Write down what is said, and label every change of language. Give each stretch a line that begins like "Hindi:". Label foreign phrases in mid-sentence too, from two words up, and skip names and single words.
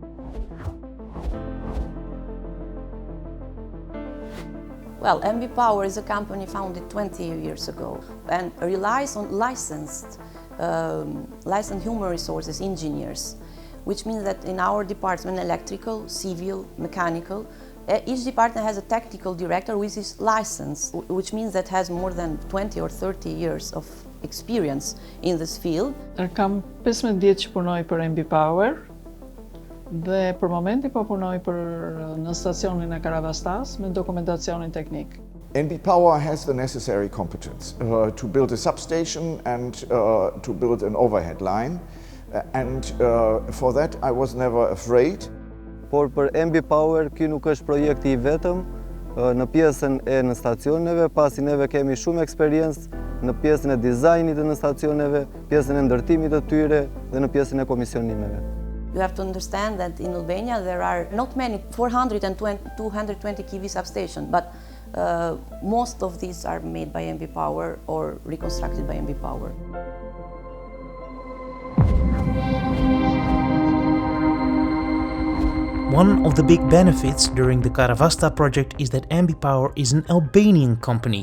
English: Well, EnBi Power is a company founded 20 years ago and relies on licensed human resources engineers, which means that in our department, electrical, civil, mechanical, each department has a technical director which is licensed, which means that has more than 20 or 30 years of experience in this field.
Albanian: Kam 15 vjet që punoj për EnBi Power dhe për momenti po punoj në stacionin e Karavastas me dokumentacionin teknik.
English: EnBi Power has the necessary competence to build a substation and to build an overhead line. For that I was never afraid.
Albanian: Por për EnBi Power, ky nuk është projekti I vetëm në pjesën e në stacioneve, pasi neve kemi shumë eksperiencë në pjesën e dizajnit të në stacioneve, pjesën e ndërtimit të tyre dhe në pjesën e komisionimeve.
English: You have to understand that in Albania there are not many 220 kV substations, but most of these are made by EnBi Power or reconstructed by EnBi Power. One of the big benefits during the Karavasta project is that EnBi Power is an Albanian company.